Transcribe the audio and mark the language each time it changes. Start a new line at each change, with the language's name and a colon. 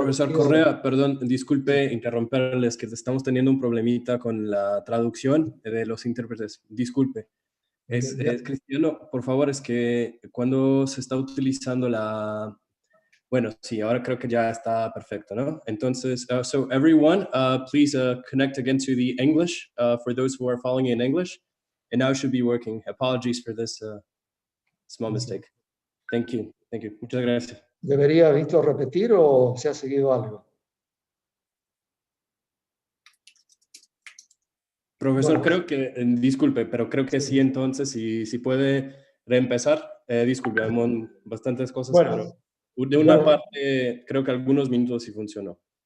Spanish: Profesor Correa, perdón, disculpe interrumpirles, que estamos teniendo un problemita con la traducción de los intérpretes. Disculpe. Es Cristiano, por favor, es que cuando se está utilizando la... Bueno, sí, ahora creo que ya está perfecto, ¿no? Entonces,
English: so everyone, please connect again to the English for those who are following in English. And now it should be working. Apologies for this small mistake. Thank you. Thank you.
Spanish: Muchas gracias. ¿Debería Víctor repetir o se ha seguido algo? Profesor, creo que, disculpe, pero creo que sí, entonces, si puede reempezar, disculpe, hay bastantes cosas, pero de una parte, creo que algunos minutos sí funcionó.